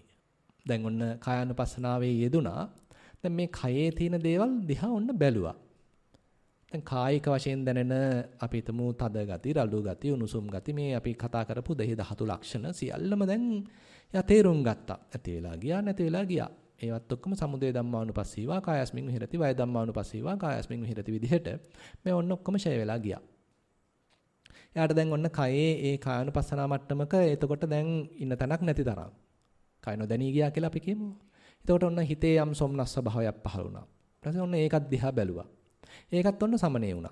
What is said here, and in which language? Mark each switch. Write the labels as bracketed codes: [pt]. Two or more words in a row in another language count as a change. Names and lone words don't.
[si] දැන් ඔන්න කායානුපස්සනාවේ යෙදුනා. දැන් මේ කයේ තියෙන දේවල් දිහා ඔන්න බැලුවා. දැන් කායික වශයෙන් දැනෙන අපි හිතමු තද ගති, රළු ගති, උණුසුම් ගති මේ අපි කතා කරපු දෙහි ධාතු ලක්ෂණ සියල්ලම දැන් යා තේරුම් ගත්තා. ඇති වෙලා ගියා, නැති වෙලා ගියා. ඒවත් ඔක්කොම [pi] සමුදය ධම්මානුපස්සීවා කායස්මින් විහෙරති, වය ධම්මානුපස්සීවා කායස්මින් විහෙරති [si] විදිහට මේ ඔන්න ඔක්කොම ෂය වෙලා ගියා. එයාට දැන් ඔන්න කයේ ඒ කායනුපස්සනා මට්ටමක එතකොට දැන් ඉන්න තැනක් නැති තරම්. කය නොදැනී ගියා කියලා අපි කියමු. එතකොට ඔන්න හිතේ යම් සොම්නස් ස්වභාවයක් පහළ වුණා. ඊට පස්සේ ඔන්න ඒකත් දිහා බැලුවා. ඒකත් ඔන්න සමනේ වුණා.